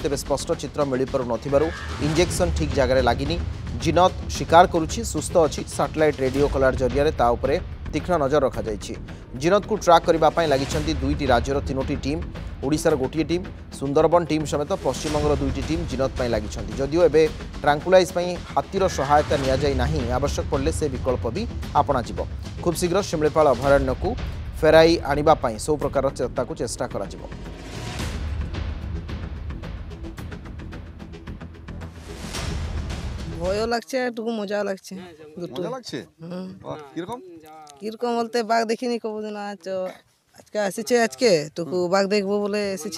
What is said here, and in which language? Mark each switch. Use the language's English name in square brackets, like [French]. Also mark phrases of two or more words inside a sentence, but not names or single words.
[Odia] ତେବେ ସ୍ପଷ୍ଟ ଚିତ୍ର ମିଳିପାରୁ ନଥିବାରୁ ଇଞ୍ଜେକ୍ସନ୍ ଠିକ୍ ଜାଗାରେ ଲାଗିନି ଜିନତ ଶିକାର କରୁଛି ସୁସ୍ଥ ଅଛି ସାଟେଲାଇଟ୍ ରେଡିଓ କଲାର ଜରିଆରେ ତା ଉପରେ ତୀକ୍ଷ୍ଣ ନଜର ରଖାଯାଇଛି ଜିନତକୁ ଟ୍ରାକ୍ କରିବା ପାଇଁ ଲାଗିଛନ୍ତି 2ଟି ରାଜ୍ୟର 3ଟି ଟିମ୍ ଓଡ଼ିଶାର ଗୋଟିଏ ଟିମ୍ ସୁନ୍ଦରବନ ଟିମ୍ ସಮೇତ ପଶ୍ଚିମବଙ୍ଗର 2ଟି ଟିମ୍ ଜିନତ ପାଇଁ ଲାଗିଛନ୍ତି ଯଦିଓ ଏବେ ଟ୍ରାଙ୍କୁଲାଇଜ୍ ପାଇଁ ହାତୀର ସହାୟତା ନିଆଯାଇ ନାହିଁ ଆବଶ୍ୟକ ପଡ଼ିଲେ ସେ ବିକଳ୍ପ ବି ଆପଣାଯିବ ଖୁବ୍ ଶୀଘ୍ର ଶିମିଳିପାଳ ଅଭୟାରଣ୍ୟକୁ ଫେରାଇ ଆଣିବା ପାଇଁ ସବୁ ପ୍ରକାର ଚେଷ୍ଟା କରାଯିବ। [Bangla] ভয়ও লাগছে একটু মজাও লাগছে দুটো মজা লাগছে কিরকম কিরকম বলতে বাঘ দেখিনি কবদিন আজকে এসেছে আজকে টুকু বাঘ দেখবো বলে এসেছি।